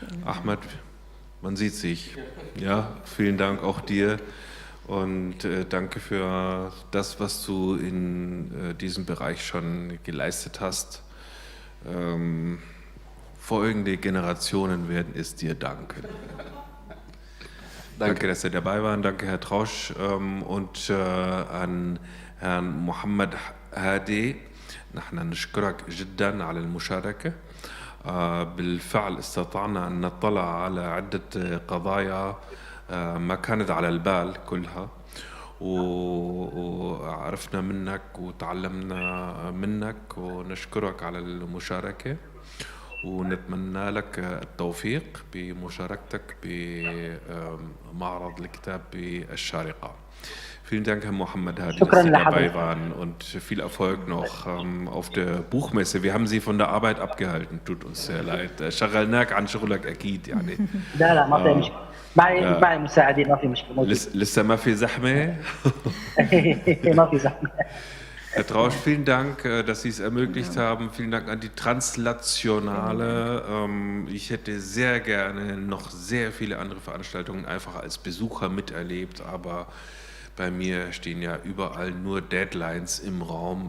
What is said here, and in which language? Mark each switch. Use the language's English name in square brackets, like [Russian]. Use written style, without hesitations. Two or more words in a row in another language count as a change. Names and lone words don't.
[German] Und Ahmad, man sieht sich. Ja, vielen Dank auch dir und danke für das, was du in diesem Bereich schon geleistet hast. Folgende Generationen werden es dir danken. Danke, dass Sie dabei waren. Danke, Herr Trausch, und an Herrn Mohammed Hadi. [Arabic] نحن نشكرك جدا على المشاركة. بالفعل استطعنا أن نطلع على عدة قضايا ما كانت على البال كلها، وعرفنا منك وتعلمنا منك، ونشكرك على المشاركة ونتمنى لك التوفيق بمشاركتك بمعرض الكتاب بالشارقة. [German] Vielen Dank, Herr Mohammed Hadi, dass Sie dabei waren und viel Erfolg noch auf der Buchmesse. Wir haben Sie von der Arbeit abgehalten, tut uns sehr leid. [Arabic] شغلناك عن شغلك أكيد يعني. لا لا ما في مشكلة. معي مساعدين ما في مشكلة. لسه ما في زحمة؟ ما في زحمة. [German] Herr Trausch, vielen Dank, dass Sie es ermöglicht haben. Vielen Dank an die Translationale. Ich hätte sehr gerne noch sehr viele andere Veranstaltungen einfach als Besucher miterlebt, aber bei mir stehen ja überall nur Deadlines im Raum.